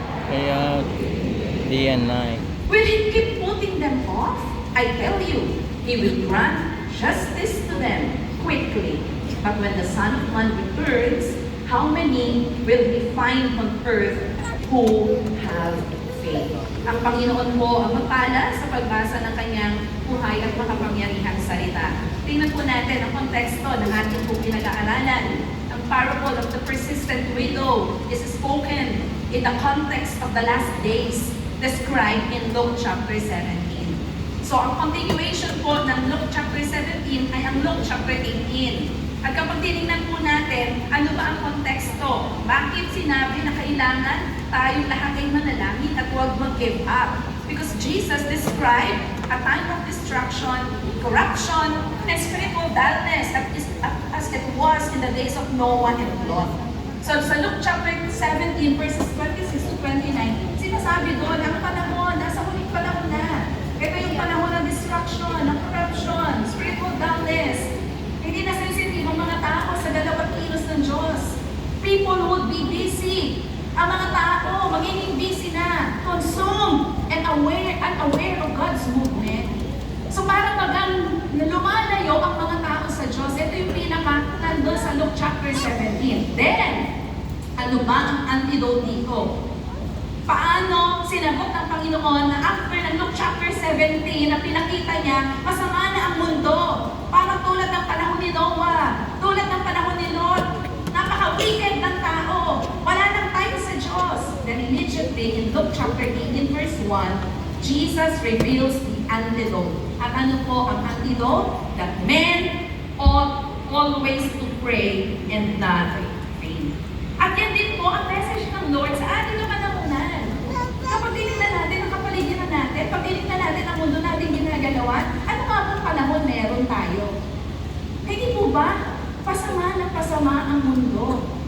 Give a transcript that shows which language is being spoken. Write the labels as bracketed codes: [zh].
[en] Kaya, day and night. Will He keep putting them off? I tell you, He will grant justice to them quickly. But when the Son of Man returns, how many will He find on earth who have faith? [tl] Ang Panginoon po ang mapala sa pagbasa ng kanyang buhay at makapangyarihang salita. Tingnan po natin ang konteksto ng ating po pinag-aaralan. [en] Ang parable of the persistent widow is spoken in the context of the last days described in Luke chapter 17. [tl] So ang continuation po ng Luke chapter 17 ay ang Luke chapter 18. At kapag tinignan po natin, ano ba ang konteksto? Bakit sinabi na kailangan tayong lahat ay manalangin at huwag mag-give up? [en] Because Jesus described a time of destruction, corruption, and spiritual dullness as it was in the days of Noah and Lot. [tl] So sa Luke chapter 17 verses 26 to 29, sinasabi doon, ang panahon, nasa huling panahon na. Ito yung panahon ng destruction, ng corruption, spiritual dullness. Hindi na sensitive ang mga tao sa dalawang kilos ng Diyos. [en] People would be busy. [tl] Ang mga tao, magiging busy na. [en] consumed and unaware of God's movement. [tl] So parang lumalayo ang mga tao sa Diyos. Ito yung pinaka nandun sa Luke chapter 17. Then, ano ba ang antidote dito? Paano sinagot ng Panginoon na after ng Luke chapter 17 na pinakita niya, masama na ang mundo. Parang tulad ng panahon ni Noah, tulad ng panahon ni Lot. Napaka-wicked ng tao. Wala nang time sa Diyos. [en] Then immediately in Luke chapter 18 verse 1, Jesus reveals the antidote. [tl] At ano po ang antidote? [en] That men ought always to pray and not faint. [tl] At yan din po ang message ng Lord sa ating mga namunan. Kapag tinignan natin ang kapaligiran natin, pag tinignan natin ang mundo natin ginagalawan, ano nga pong panahon meron tayo? Hindi po ba pasama na pasama ang mundo?